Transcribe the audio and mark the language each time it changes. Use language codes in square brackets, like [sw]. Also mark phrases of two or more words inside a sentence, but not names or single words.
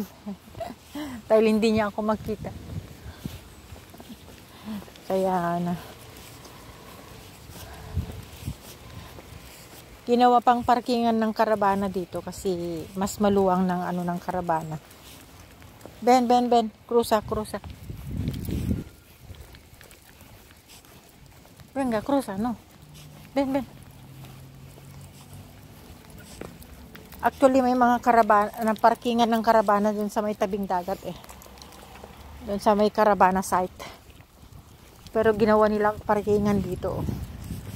[tl] Dahil hindi niya ako makita. Kaya ginawa pang parkingan ng karabana dito kasi mas maluwang ng karabana. [es] Ben, cruza. Venga, cruza, no. Ben. [tl] Actually, may mga karabana, parkingan ng karabana dun sa may tabing dagat eh. Dun sa may karabana site. Pero ginawa nilang parkingan dito.